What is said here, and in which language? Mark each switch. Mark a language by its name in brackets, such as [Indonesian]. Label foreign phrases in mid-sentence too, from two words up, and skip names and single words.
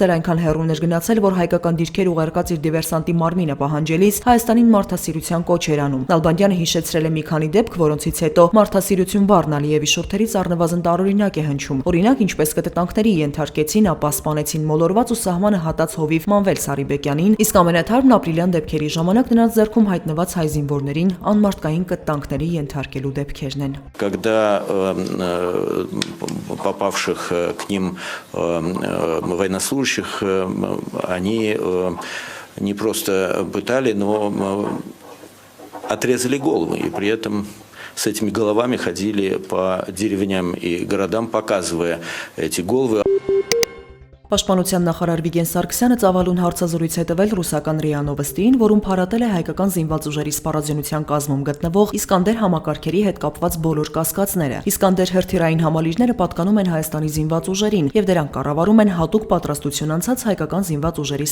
[Armenian] էր այնքան հեռուն էր գնացել, որ հայկական դիրքեր ուղարկած իր դիվերսանտի մարմինը պահանջելիս Հայաստանին մարդասիրության կոչ էր անում։ Նալբանդյանը հիշեցրել է մի քանի դեպք, որոնցից հետո մարդասիրություն բառն Ալիևի շուրթերից առնվազն տարօրինակ է հնչում։ Օրինակ, ինչպես կտտանքների ենթարկեցին, ապա սպանեցին մոլորված ու սահմանը հատած հովիվ Մանվել Սարիբեկյանին, իսկ ամենաթարմն ապրիլյան դեպքերի ժամանակ նրանց ձեռքում հայտնված հայ զինվորներին անմարտկային կտտանքների ենթարկելու դեպքերն են։ [Russian] Когда попавших к ним военнослужащих они не просто пытали, но отрезали головы, и при этом с этими головами ходили по деревням и городам, показывая эти головы. [Armenian] Պաշտպանության նախարար Վիգեն Սարգսյանը ծավալուն հարցազրույց է տվել ռուսական ՌԻԱ Նովոստիին, որում փառատել է հայկական զինված ուժերի սպառազինության կազմում գտնվող Իսկանդեր համակարգերի հետ կապված բոլոր կասկածները։ Իսկանդեր հրթիռային համալիրները պատկանում են Հայաստանի զինված ուժերին եւ դրանք կառավարում են հատուկ պատրաստություն անցած հայկական զինված ուժերի